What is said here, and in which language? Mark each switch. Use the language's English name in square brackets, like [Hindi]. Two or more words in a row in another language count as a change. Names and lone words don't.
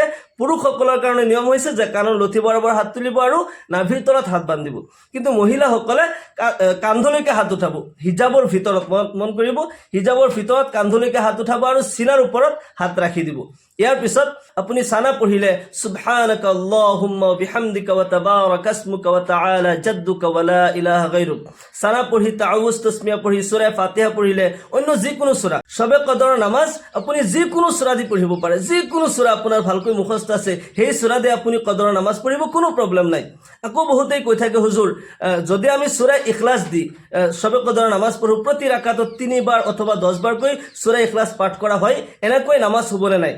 [Assamese] পুৰুষসকলৰ কাৰণে নিয়ম হৈছে যে কাণৰ লঠি বৰাবৰ হাত তুলিব আৰু নাভিৰ তলত হাত বান্ধিব, কিন্তু মহিলাসকলে কান্ধলৈকে হাত উঠাব হিজাবৰ ভিতৰত। মন কৰিব, হিজাবৰ ভিতৰত কান্ধলৈকে হাত উঠাব আৰু চিনাৰ ওপৰত হাত ৰাখি দিব। ইয়াৰ পিছত আপুনি চানা পঢ়িলে [Arabic] سبحانك اللهم وبحمدك وتبارك اسمك وتعالى جدك ولا إله غيرك. [Assamese] চানা পঢ়ি তাআউজ তাসমিয়া পঢ়ি সূৰা ফাতিহা পঢ়িলে অন্য যিকোনো সূৰা, সবে কদৰৰ নামাজ আপুনি যিকোনো সূৰা দি পঢ়িব পাৰে। যিকোনো সূৰা আপোনাৰ ভালকৈ মুখস্থ আছে সেই সূৰা দি আপুনি কদৰৰ নামাজ পঢ়িব, কোনো প্ৰব্লেম নাই। আকৌ বহুতেই কৈ থাকে হুজুৰ, যদি আমি সূৰা ইখলাছ দি সবে কদৰৰ নামাজ পঢ়ো, প্ৰতি ৰাকাতত 3 বাৰ অথবা 10 বাৰকৈ সূৰা ইখলাছ পাঠ কৰা হয়, এনেকৈ নামাজ হ'বনে নাই?